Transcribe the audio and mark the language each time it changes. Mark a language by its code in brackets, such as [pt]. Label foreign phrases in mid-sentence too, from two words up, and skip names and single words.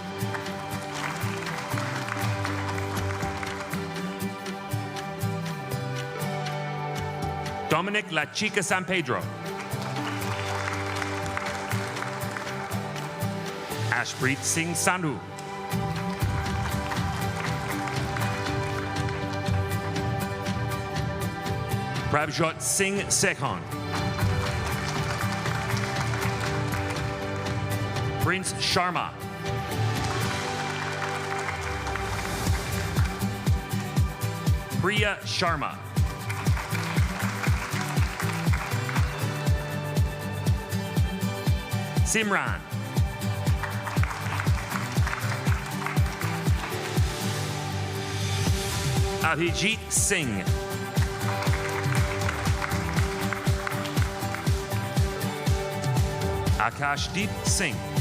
[en] Dominic La Chica San Pedro. Ashpreet Singh Sandhu. Prabjot Singh Sekhon. Prince Sharma. Priya Sharma. Simran. Abhijit Singh. Akashdeep Singh.